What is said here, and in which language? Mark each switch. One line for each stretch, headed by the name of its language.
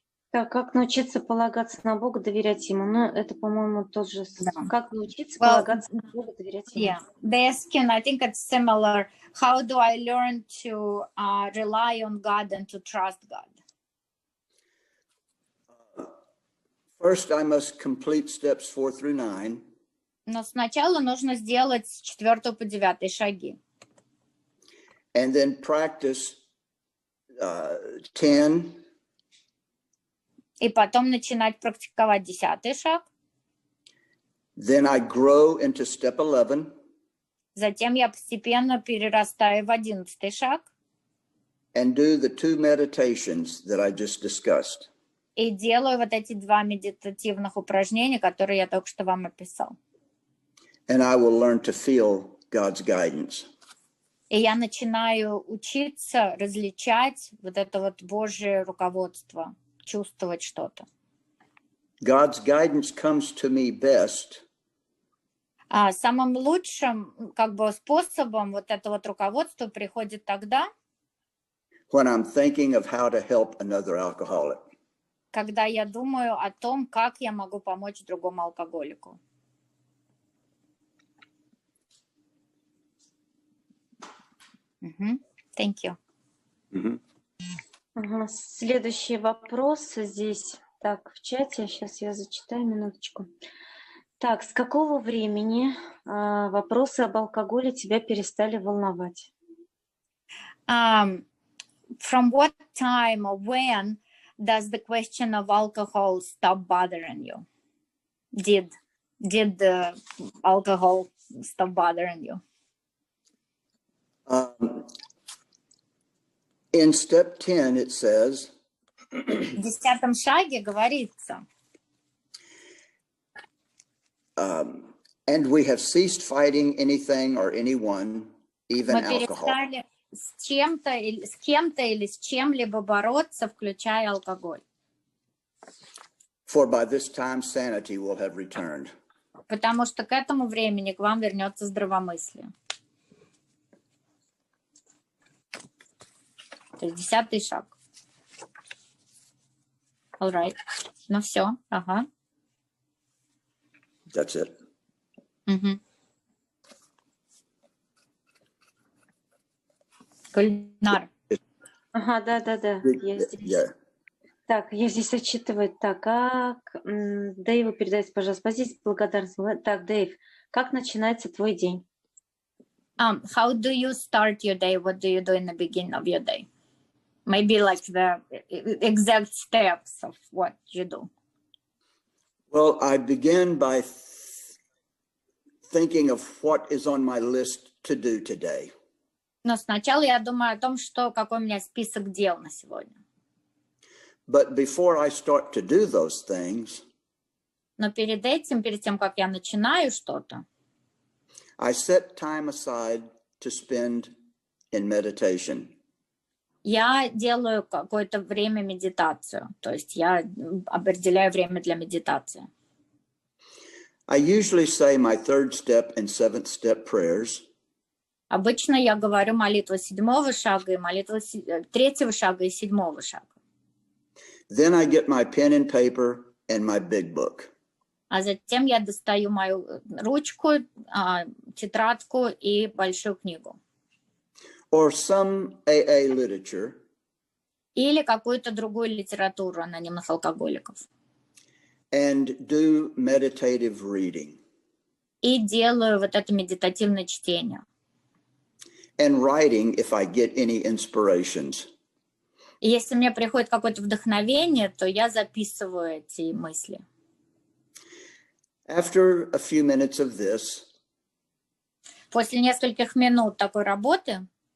Russian: Так, как научиться полагаться на Бога, доверять Ему? Ну, это, по-моему, тот же... Как научиться полагаться на Бога, доверять Ему?
English: Yeah, the asking, I think it's similar. How do I learn to rely on God and to trust God? First, I must complete steps 4 through 9.
Russian: Но сначала нужно сделать с 4 по 9 шаги.
English: And then practice 10.
Russian: И потом начинать практиковать 10 шаг.
English: Then I grow into step 11.
Russian: Затем я постепенно перерастаю в 11 шаг.
English: And do the 2 meditations that I just discussed.
Russian: И делаю вот эти 2 медитативных упражнения, которые я только что вам описал.
English: And I will learn to feel God's guidance.
Russian: И я начинаю учиться различать вот это вот Божье руководство, чувствовать что-то.
English: God's guidance comes to me best.
Russian: Самым лучшим способом вот это вот руководство приходит тогда,
English: when I'm thinking of how to help another alcoholic.
Russian: Когда я думаю о том, как я могу помочь другому алкоголику.
English: Thank you.
Russian: Следующий вопрос здесь. Так, в чате. Сейчас я зачитаю, минуточку. Так, с какого времени вопросы об алкоголе тебя перестали волновать?
English: From what time or when does the question of alcohol stop bothering you? Did the alcohol stop bothering you? In step 10 it says,
Russian: в 10 шаге говорится,
English: and we have ceased fighting anything or anyone, even alcohol.
Russian: Мы перестали с кем-то или с чем-либо бороться, включая алкоголь.
English: For by this time sanity will have returned.
Russian: Потому что к этому времени к вам вернется здравомыслие. То есть 10 шаг.
English: All right.
Russian: Ну все. Ага.
English: That's it.
Russian: Кулинар. Ага, да. Я здесь.
English: Yeah.
Russian: Так, я здесь отчитываю. Так, как... Дэйву передайте, пожалуйста, позицию благодарности. Так, Дэйв, как начинается твой день?
English: How do you start your day? What do you do in the beginning of your day? Maybe like the exact steps of what you do. Well, I begin by thinking of what is on my list to do today.
Russian: Но сначала я думаю о том, какой у меня список дел на сегодня.
English: But before I start to do those things,
Russian: но перед тем, как я начинаю что-то,
English: I set time aside to spend in meditation.
Russian: Я делаю какое-то время медитацию, то есть я определяю время для медитации.
English: I usually say my third step and seventh step prayers.
Russian: Обычно я говорю молитву 7-го шага и молитву 3-го шага и 7-го шага.
English: Then I get my pen and paper and my big book.
Russian: А затем я достаю мою ручку, тетрадку и большую книгу.
English: Or some AA literature.
Russian: Или какую-то другую литературу анонимных алкоголиков.
English: And do meditative reading.
Russian: И делаю вот это медитативное чтение.
English: And writing if I get any inspirations.
Russian: И если мне приходит какое-то вдохновение, то я записываю эти мысли.
English: After a few minutes of this,
Russian: после нескольких минут такой работы,